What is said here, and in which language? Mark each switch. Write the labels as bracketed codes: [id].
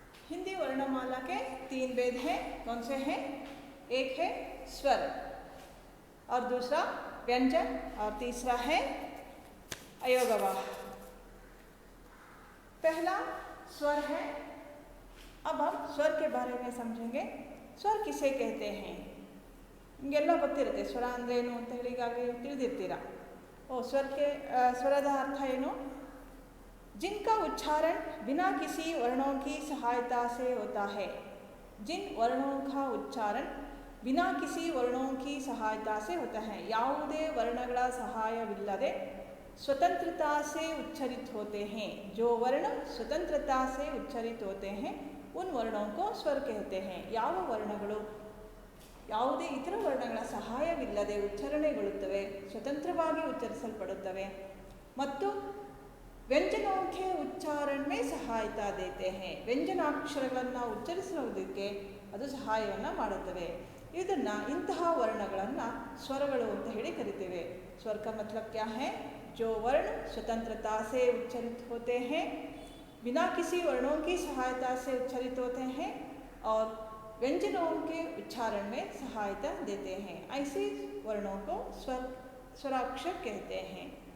[hi] हिंदी वर्णमाला के 3 भेद हैं. कौन से हैं? एक है स्वर, और दूसरा व्यंजन, और तीसरा है अयोगवाह. पहला स्वर है. अब हम स्वर के बारे में समझेंगे. स्वर किसे कहते हैं? [kn] ನಿಮಗೆಲ್ಲ ಗೊತ್ತಿರುತ್ತೆ ಸ್ವರ ಅಂದ್ರೇನು ಅಂತ ಹೇಳಿ ಈಗಾಗಲೇ ತಿಳಿದಿರ್ತೀರ. [hi] स्वर के स्वರದ अर्थ ಏನು? जिनका उच्चारण बिना किसी वर्णों की सहायता से होता है। जिन वर्णों का उच्चारण बिना किसी वर्णों की सहायता से होता है, [kn] ಯಾವುದೇ ವರ್ಣಗಳ ಸಹಾಯವಿಲ್ಲದೆ [hi] स्वतंत्रता से उच्चरित होते हैं। जो वर्ण स्वतंत्रता से उच्चरित होते हैं उन वर्णों को स्वर कहते हैं। [kn] ಯಾವ ವರ್ಣಗಳು ಯಾವುದೇ ಇತರ ವರ್ಣಗಳ ಸಹಾಯವಿಲ್ಲದೆ ಉಚ್ಚಾರಣೆಗೊಳ್ಳುತ್ತವೆ, ಸ್ವತಂತ್ರವಾಗಿ ಉಚ್ಚರಿಸಲ್ಪಡುತ್ತವೆ ಮತ್ತು ವ್ಯಂಜನೋं [hi] के उच्चारण में सहायता देते हैं। [kn] ವ್ಯಂಜನಾಕ್ಷರಗಳನ್ನು ಉಚ್ಚರಿಸುವುದಕ್ಕೆ ಅದು ಸಹಾಯವನ್ನು ಮಾಡುತ್ತವೆ। ಇದನ್ನು ಇಂತಹ ವರ್ಣಗಳನ್ನು ಸ್ವರಗಳು ಅಂತ ಹೇಳಿ ಕರಿತೇವೆ। [hi] स्वर का मतलब क्या है? जो वर्ण स्वतंत्रता से उच्चरित होते हैं, बिना किसी वर्णों की सहायता से उच्चरित होते हैं और व्यंजनों के उच्चारण में सहायता देते हैं, ऐसे वर्णों को स्वराक्षर कहते हैं।